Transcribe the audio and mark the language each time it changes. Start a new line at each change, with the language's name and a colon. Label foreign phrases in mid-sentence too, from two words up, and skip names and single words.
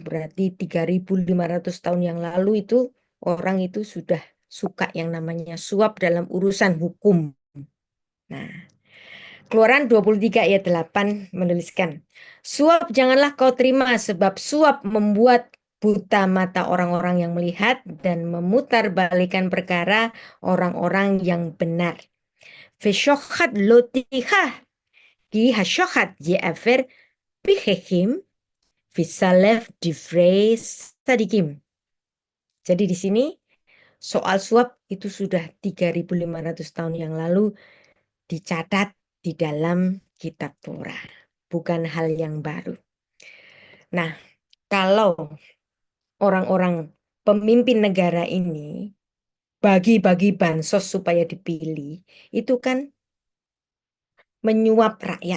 Indonesian: Berarti 3.500 tahun yang lalu itu orang itu sudah suka yang namanya suap dalam urusan hukum. Nah, Keluaran 23 ayat 8 menuliskan, suap janganlah kau terima sebab suap membuat buta mata orang-orang yang melihat dan memutarbalikan perkara orang-orang yang benar.
Hebrew: ושחד לא תקח כי השחד יעור פקחים ויסלף דברי צדיקים.
Indonesian: Jadi di sini soal suap itu sudah 3.500 tahun yang lalu dicatat di dalam kitab Torah. Bukan hal yang baru. Nah, kalau orang-orang pemimpin negara ini bagi-bagi bansos supaya dipilih, itu kan menyuap rakyat.